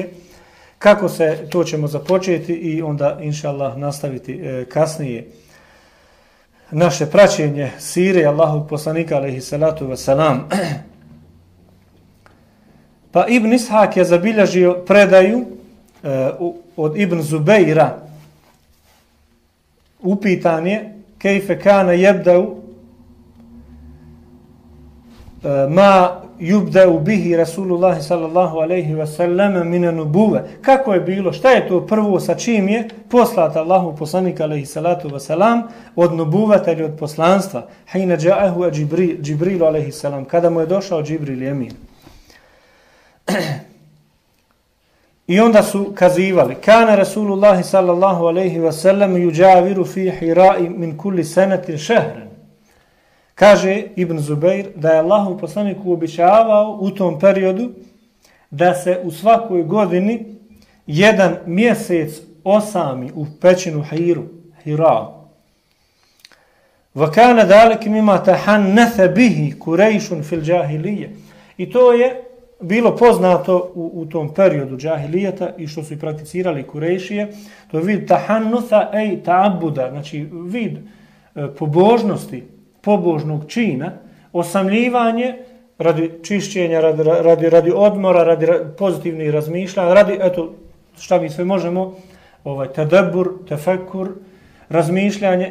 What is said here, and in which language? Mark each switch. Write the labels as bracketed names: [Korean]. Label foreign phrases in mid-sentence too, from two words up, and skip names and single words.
[Bosnian] Kako se, to ćemo započeti i onda inšallah nastaviti kasnije naše praćenje sire Allahog poslanika [Arabic] عليه الصلاة والسلام. [Bosnian] Pa Ibn Ishak je zabilježio predaju od Ibn Zubeira. Upitan je [Arabic] كيف كان يبدأ ما يبدأ به رسول الله صلى الله عليه وسلم من النبوة. [Bosnian] Kako je bilo, šta je to prvo sa čim je poslat Allahu poslanik [Arabic] عليه الصلاة والسلام [Bosnian] od nubuveta ili od poslanstva? [Arabic] حين جاءه جبريل عليه السلام, [Bosnian] kada mu je došao Džibril i Emin. I onda su kazivali [Arabic] كان رسول الله صلى الله عليه وسلم يجاور في حراء من كل سنة شهرا. [Bosnian] Kaže Ibn Zubeir da je Allahov poslanik uobičavao u tom periodu da se u svakoj godini jedan mjesec osami u pećinu Hira. [Arabic] وكان ذلك مما تحنث به قريش في الجاهلية. [Bosnian] I to je bilo poznato u tom periodu džahilijeta i što su i prakticirali Kurejšije. To je vid [Arabic] تحنث أي تعبد, [Bosnian] znači vid pobožnosti, pobožnog čina, osamljivanje radi čišćenja, radi odmora, radi pozitivnih razmišljanja, radi, eto, šta mi sve možemo [Arabic] تدبر تفكر, [Bosnian] razmišljanje.